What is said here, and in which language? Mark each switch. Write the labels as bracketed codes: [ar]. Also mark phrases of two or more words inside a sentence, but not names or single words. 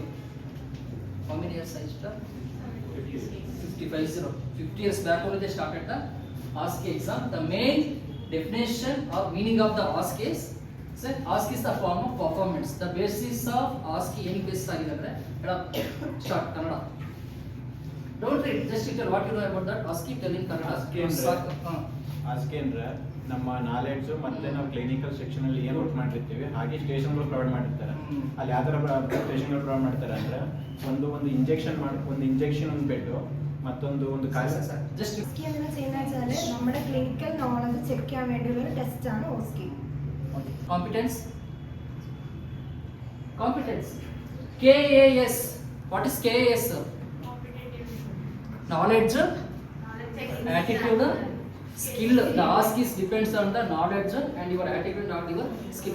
[en] How many years I started? 50 years back only they started the OSCE exam. The main definition or meaning of the OSCE is, say, OSCE is the form of performance. The basis of OSCE any basis agidare. Start Kannada. Don't read, just tell what you know about that. OSCE tell in Kannada. [kn] ಆಸ್ಕಿ ಅಂದ್ರೆ ನಮ್ಮ ನಾಲೆಡ್ಜು ಮತ್ತೆ ನಾವು [en] clinical section [kn] ಅಲ್ಲಿ ಏನು ವರ್ಕ್ ಮಾಡಿರ್ತೀವಿ ಹಾಗೆ [en] stations provide [kn] ಮಾಡಿರ್ತಾರೆ. ಅಲ್ಲಿ ಯಾವ ಥರ [en] stations provide [kn] ಮಾಡ್ತಾರೆ ಅಂದ್ರೆ ಒಂದು ಇಂಜೆಕ್ಷನ್ ಒಂದು ಬೆಡ್ മറ്റൊന്ന് [ml] ജസ്റ്റ് എന്ന് ചെയ്യുന്നത് നമ്മുടെ [en] clinical knowledge check [ml] ചെയ്യാൻ വേണ്ടിയുള്ള ഒരു ടെസ്റ്റ് ആണ് OSCE. [en] Competence. KAS. What is KAS? Knowledge, attitude, skill. The OSCE depends on the knowledge and your attitude, not your skill.